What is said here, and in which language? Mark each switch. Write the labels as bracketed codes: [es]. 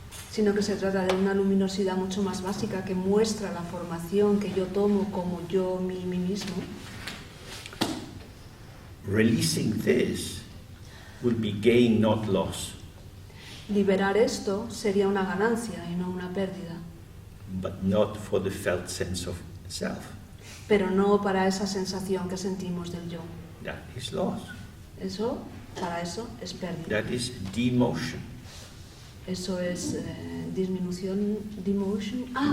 [es] sino que se trata de una luminosidad mucho más básica que muestra la formación que yo tomo como yo, mí mismo. [en] Releasing this will be gain, not loss, [es] Liberar esto sería una ganancia y no una pérdida, [en] but not for the felt sense of self. [es] pero no para esa sensación que sentimos del yo. [en] That is loss. [es] Para eso es pérdida. [en] That is demotion. [es] Eso es disminución, demotion.